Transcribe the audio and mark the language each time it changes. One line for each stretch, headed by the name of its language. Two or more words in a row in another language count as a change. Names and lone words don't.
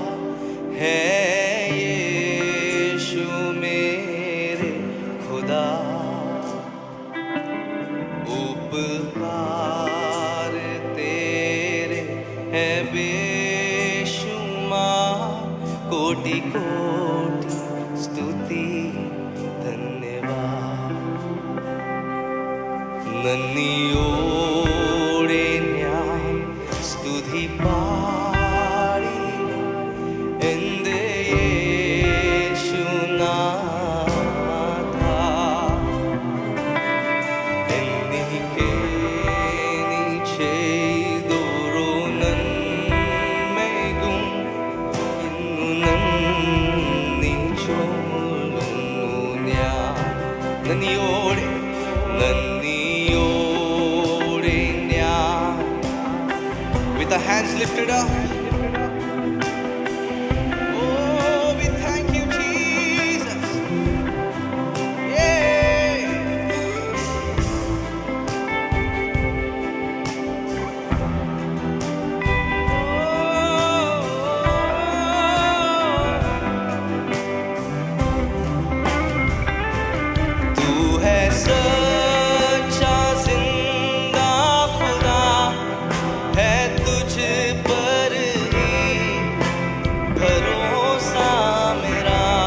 Hindi: है यीशु मेरे खुदा, उपकार तेरे है बेशुमार, कोटि कोटि स्तुति धन्यवाद।
Malayalam: നന്ദിയോടെ ഞാൻ സ്തുതി പാടി എൻ്റെ യേശുനാഥ, എനിക്ക് നീ ചെയ്തൊരു നന്മയ്ക്കും ഇന്നു നന്ദി ചൊല്ലുന്നു ഞാൻ. നന്ദിയോടെ ഞാൻ,
English: with the hands lifted up, oh we thank you Jesus, yeah.
Hindi: तू है सच्चा जिंदा खुदा, है तुझ पर ही भरोसा मेरा।